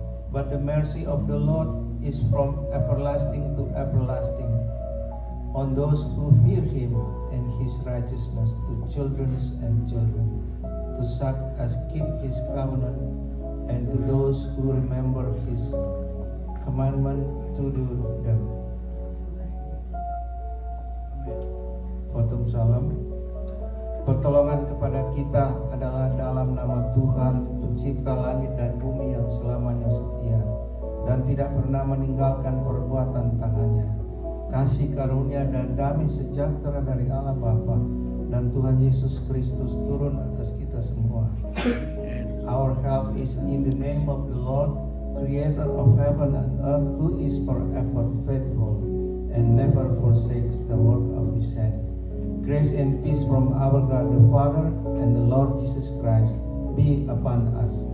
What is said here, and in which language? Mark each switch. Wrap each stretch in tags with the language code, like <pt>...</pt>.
<en>But the mercy of the Lord is from everlasting to everlasting on those who fear Him, and His righteousness to children's and children, to such as keep His covenant, and to those who remember His commandment to do them.</en> <id>Khotbah salam. Pertolongan kepada kita adalah dalam nama Tuhan, pencipta langit dan bumi yang selamanya setia dan tidak pernah meninggalkan perbuatan tangannya. Kasih karunia dan damai sejahtera dari Allah Bapa dan Tuhan Yesus Kristus turun atas kita semua.</id> <en>Our help is in the name of the Lord, Creator of heaven and earth, who is forever faithful and never forsakes the work of His hand. Grace and peace from our God the Father and the Lord Jesus Christ be upon us.</en>